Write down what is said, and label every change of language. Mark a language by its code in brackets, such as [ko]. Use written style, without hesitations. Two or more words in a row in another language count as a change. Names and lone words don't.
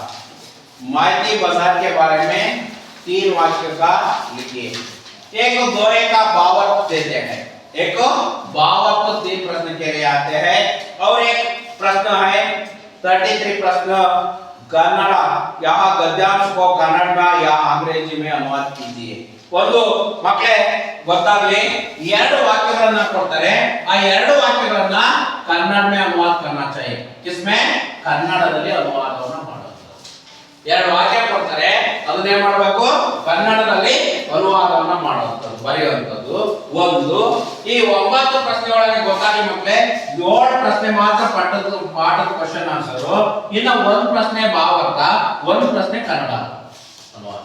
[hi] माइती बाजार के बारे में 3 वाक्य का लिखिए। एक दोहे का भावार्थ देते हैं, एक भावार्थ 3 प्रश्न के लिए आते हैं। और एक प्रश्न है 33 प्रश्न कन्नड़, यहाँ गद्यांश को कन्नड़ में या अंग्रेजी में अनुवाद कीजिए। [kn] ಒಂದು ಮಕ್ಕಳೇ ಗೊತ್ತಾಗಲಿ, 2 ವಾಕ್ಯಗಳನ್ನ ಕೊಡ್ತಾರೆ, ಆ 2 ವಾಕ್ಯಗಳನ್ನ ಕನ್ನಡ [hi] में अनुवाद करना चाहिए। किसमें? [kn] ಕನ್ನಡದಲ್ಲಿ ಅನುವಾದವನ್ನು ಮಾಡೋದು। 2 ವಾಕ್ಯ ಕೊಡ್ತಾರೆ, ಅದನ್ನ ಏನು ಮಾಡಬೇಕು? ಕನ್ನಡದಲ್ಲಿ ಅನುವಾದವನ್ನ ಮಾಡುವಂಥದ್ದು ಬರೆಯುವಂಥದ್ದು ಒಂದು. ಈ 9 ಪ್ರಶ್ನೆ ಒಳಗೆ ಗೊತ್ತಾಗಿ ಮಕ್ಕಳೇ 7 ಪ್ರಶ್ನೆ ಮಾತ್ರ ಪಾಠದ ಕ್ವಶನ್ ಆನ್ಸರ್, ಇನ್ನು 1 ಪ್ರಶ್ನೆ ಭಾವಾರ್ಥ, 1 ಪ್ರಶ್ನೆ ಕನ್ನಡ ಅನುವಾದ.